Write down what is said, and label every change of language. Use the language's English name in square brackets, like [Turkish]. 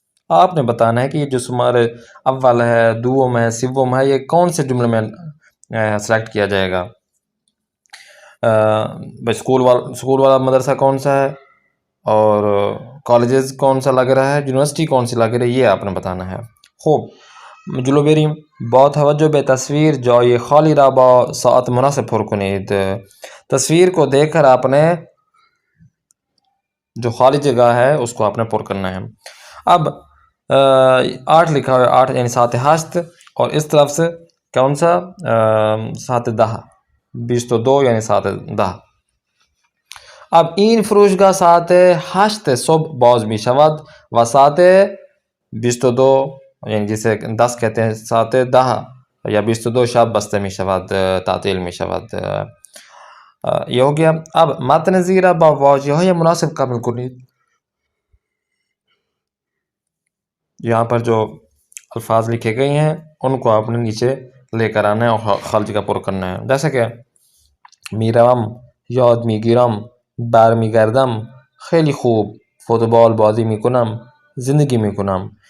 [Urdu] آپ نے بتانا ہے کہ یہ جو شماره اول ہے، دوم ہے، سوم ہے، یہ کون سے جملے میں سلیکٹ کیا جائے گا۔ اسکول والا مدرسہ کون سا ہے، اور کالجز کون سا لگ رہا ہے، یونیورسٹی کون سی لگ رہی ہے، یہ آپ نے بتانا ہے۔ خوب، [Persian] جلو بریم. با توجه به تصویر جای خالی را با ساعت مناسب پر کنید. [Urdu] تصویر کو دیکھ کر آپ نے جو خالی جگہ ہے اس کو آپ نے پر کرنا ہے۔ اب 8 لکھا ہوا ہے، 8 یعنی ساعت 8، اور اس طرف سے کون سا، ساعت 10، 22 یعنی ساعت 10۔ [Persian] اب این فروشگاه ساعت 8 صبح باز می شود و ساعت 22 [Urdu] یعنی جسے 10 کہتے ہیں، [Persian] ساعت 10 یا 22 شب بسته می شود، تعطیل می شود۔ یہ ہو گیا۔ اب متن زیرا با واژه های مناسب کامل کنید. [Urdu] یہاں پر جو الفاظ لکھے گئے ہیں ان کو آپ نے نیچے لے کر آنا ہے اور خالجی کا پر کرنا ہے. [Persian] جیسے کہ میروم، یاد میگیرم، بر میگردم، خیلی خوب، فوت بال بازی میکنم، زندگی میکنم.